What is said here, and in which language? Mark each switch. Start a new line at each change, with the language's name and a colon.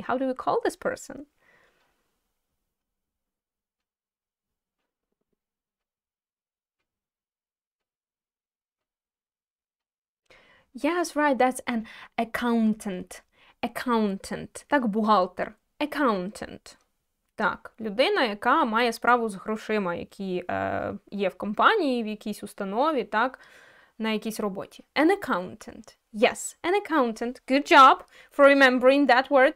English: How do we call this person? Yes, right, that's an accountant.
Ukrainian: Accountant. Так, бухгалтер. Accountant. Так, людина, яка має справу з грошима, які є в компанії, в якійсь установі, так, на якійсь роботі.
English: An accountant. Yes, an accountant. Good job for remembering that word.